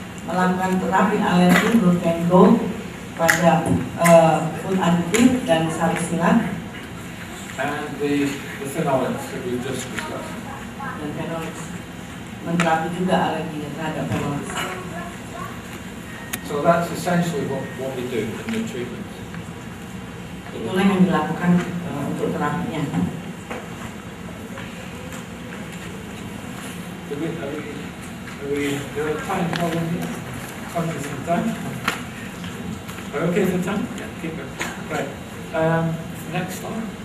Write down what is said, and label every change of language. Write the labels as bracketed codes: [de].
[id] Melakukan terapi alergi gluten gold pada food additive dan salisilat. [en] And the phenolics that we've just discussed. [id] Dan phenolics. Menterapi juga alergi terhadap phenolics. [en] So that's essentially what we do in the treatment. [id] Itulah yang dilakukan untuk terapinya. [en] Are we doing a time problem here? Conscious of time? Are we okay for time? Yeah, keep it. Right. Next slide.